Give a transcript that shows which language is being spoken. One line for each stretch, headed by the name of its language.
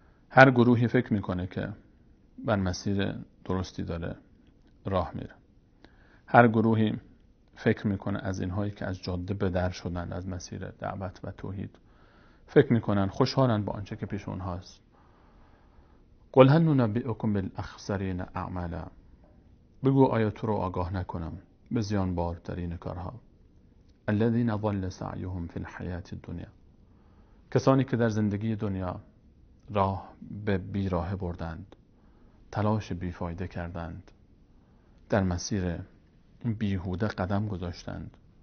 Persian: هر گروهی فکر میکنه که بر مسیر درستی داره راه میره. هر گروهی فکر میکنه از اینهایی که از جاده به در شدن از مسیر دعوت و توحید فکر میکنن خوشحالند با آنچه که پیش اونهاست.
Arabic: قل هل ننبئکم بالاخسرین اعمالا.
Persian: بگو آیا تو رو آگاه نکنم به زیان بارترین کارها.
Arabic: الذین ضل سعیهم فی الحیاة الدنیا.
Persian: کسانی که در زندگی دنیا راه به بیراه بردند، تلاش بیفایده کردند، در مسیر بیهوده قدم گذاشتند.